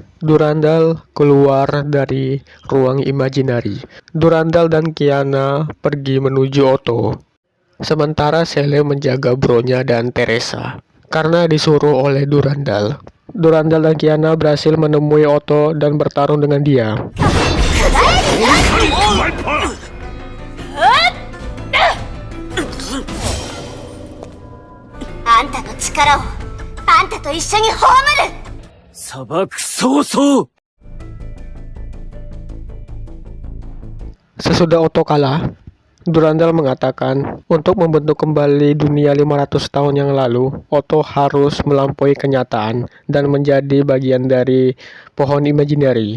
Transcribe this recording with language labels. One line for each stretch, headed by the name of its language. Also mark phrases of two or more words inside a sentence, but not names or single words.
Indonesian: Durandal keluar dari ruang imajinari. Durandal dan Kiana pergi menuju Otto. Sementara Sele menjaga Bronya dan Teresa. Karena disuruh oleh Durandal. Durandal dan Kiana berhasil menemui Otto dan bertarung dengan dia.
Japanese: あんたの力をあんたと一緒に葬る。砂漠早々。
Indonesian: Sesudah Otto kalah, Durandal mengatakan untuk membentuk kembali dunia 500 tahun yang lalu, Otto harus melampaui kenyataan dan menjadi bagian dari pohon imaginary.